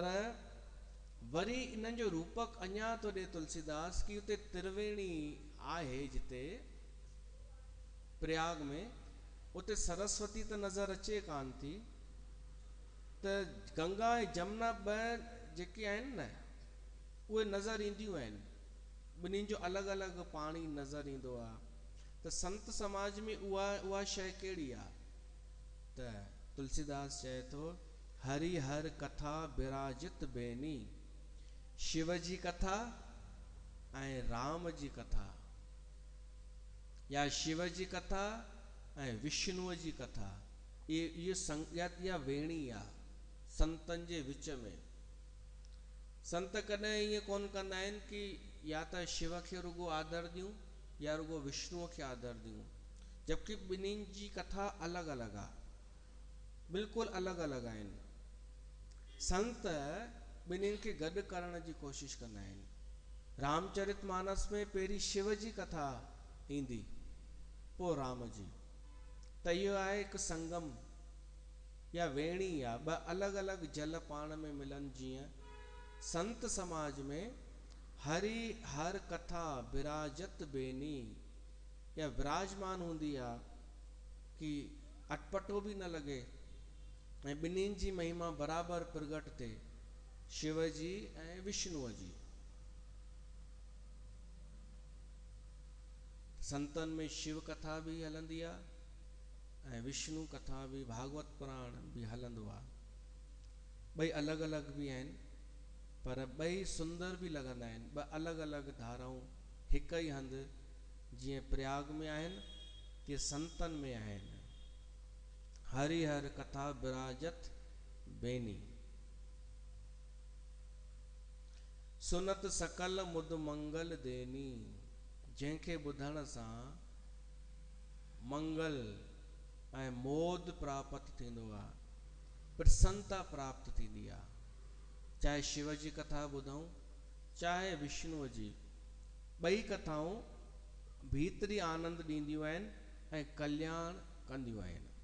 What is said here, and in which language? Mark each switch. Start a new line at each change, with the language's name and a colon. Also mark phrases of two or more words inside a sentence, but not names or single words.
Sindhi: वरी इन्हनि जो रूपक अञा थो ॾे तुलसीदास कि उते त्रिवेणी आहे जिते प्रयाग में, उते सरस्वती त नज़र अचे कान थी, त गंगा ऐं जमुना ॿ जेके आहिनि न उहे नज़र ईंदियूं आहिनि, ॿिन्हिनि जो अलॻि अलॻि पाणी नज़र ईंदो आहे। त संत समाज में उहा शइ कहिड़ी आहे? त तुलसीदास चए थो
Awadhi: हरि हर कथा विराजित बेनी,
Sindhi: शिव जी कथा ऐं राम जी कथा, या शिव जी कथा ऐं विष्णुअ जी कथा, इहा वेणी आहे संतनि जे विच में। संत कॾहिं ईअं कोन कंदा आहिनि कि या त शिव खे रुगो आदर ॾियूं या रुगो विष्णुअ खे आदर ॾियूं, जबकि ॿिन्हिनि जी कथा अलॻि अलॻि आहे, बिल्कुलु अलॻि अलॻि आहिनि। संत ॿिन्हिनि खे गॾु करण जी कोशिश कंदा आहिनि। रामचरितमानस में पहिरीं शिव जी कथा ईंदी, पोइ राम जी। त इहो आहे हिकु संगम या वेणी आहे, ॿ अलॻि अलॻि जल पाण में मिलनि। जीअं संत समाज में
Awadhi: हरि हर कथा विराजत बेनी,
Sindhi: या विराजमान हूंदी आहे कि अटपटो भी न लॻे, ऐं ॿिन्हिनि जी महिमा बराबरि प्रगट थिए, शिव जी ऐं विष्णुअ जी। संतनि में शिव कथा भी हलंदी आहे ऐं विष्णु कथा भी, भागवत पुराण भी हलंदो आहे। ॿई अलॻि अलॻि भी आहिनि, पर ॿई सुंदर भी लॻंदा आहिनि। ॿ अलॻि अलॻि धाराऊं हिक ई हंधि जीअं प्रयाग में आहिनि, तीअं संतनि में आहिनि।
Awadhi: हरि हर कथा विराजत बेनी, सुनत सकल मुद मंगल देनी,
Sindhi: जंहिंखे ॿुधण सां मंगल ऐं मोद प्राप्त थींदो आहे, प्रसन्नता प्राप्त थींदी आहे। चाहे शिव जी कथा ॿुधूं चाहे विष्णुअ जी, ॿई कथाऊं भीतरी आनंद ॾींदियूं आहिनि ऐं कल्याण कंदियूं आहिनि।